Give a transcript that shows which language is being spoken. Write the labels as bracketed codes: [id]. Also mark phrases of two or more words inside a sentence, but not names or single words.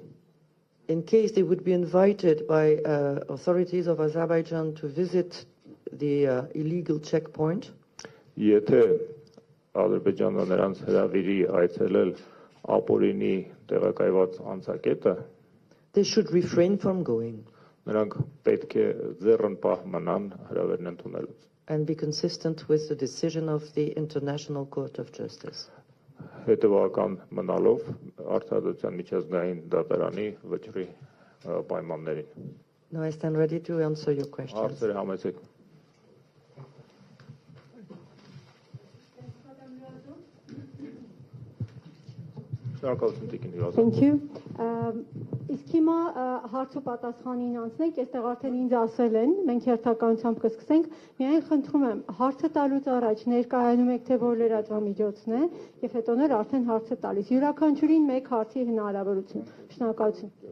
[en] In case they would be invited by authorities of Azerbaijan to visit the illegal checkpoint. [hy] Եթե Ադրբեջանը նրանց հրավիրի այցելել ապօրինի տեղակայված անցակետը, [en] they should refrain from going. [hy] Նրանք պետք է ձեռնպահ մնան հրավերն ընդունելուց. [en] And be consistent with the decision of the International Court of Justice. [hy] Հետևական մնալով արտադրության միջազգային դատարանի վճռի պայմաններին. [en] No, I stand ready to answer your questions. [hy] Հարցերը համեցեք։ Շնորհակալություն Տիկին Լուազո։ [en] Thank you. [hy] Իսկ հիմա հարցու պատասխանին անցնենք, այստեղ արդեն ինձ ասել են, մենք հերթականությամբ կսկսենք, միայն խնդրում եմ, հարցը տալուց առաջ ներկայանում եք, թե որ լրատվամիջոցն է, եւ հետո ներ արդեն հարցը տալիս։ Յուրաքանչյուրին մեկ հարցի հնարավորություն։ Շնորհակալություն։